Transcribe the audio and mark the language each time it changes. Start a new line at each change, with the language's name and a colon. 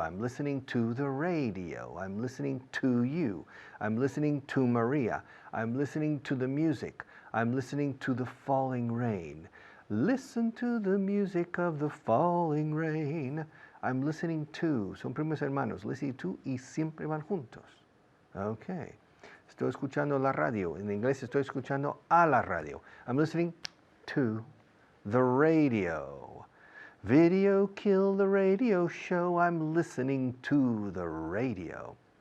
English: I'm listening to the radio. I'm listening to you. I'm listening to Maria. I'm listening to the music. I'm listening to the falling rain. Listen to the music of the falling rain. I'm listening to.
Spanish: Son primos hermanos. Listening to y siempre van juntos. Okay. Estoy escuchando la radio. En inglés estoy escuchando a la radio.
English: I'm listening to the radio. Video kill the radio show. I'm listening to the radio.